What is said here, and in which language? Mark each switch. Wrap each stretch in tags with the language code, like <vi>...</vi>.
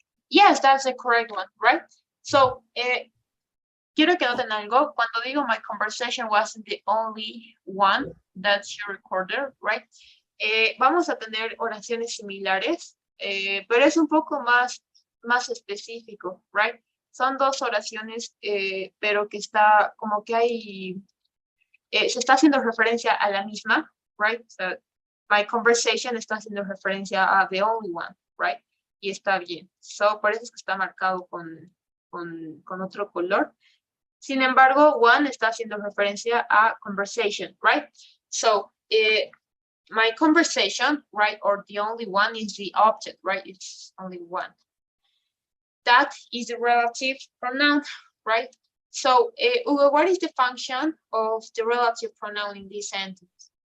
<en>Yes, that's the correct one, right?</en> <es>So, quiero que noten algo. Cuando digo</es> <en>my conversation wasn't the only one that she recorded, right?</en> <es>Vamos a tener oraciones similares, pero es un poco más específico, right? Son dos oraciones, pero que está como que hay, se está haciendo referencia a la misma, right? So,</es> <en>my conversation</en> <es>está haciendo referencia a</es> <en>the only one,</en> <es>right? Y está bien. So, por eso es que está marcado con otro color. Sin embargo, one está haciendo referencia a conversation, right?</es> <en>So, my conversation, right, or the only one is the object, right? It's only one. That is the relative pronoun, right? So, Hugo, what is the function of the relative pronoun in this sentence?</en>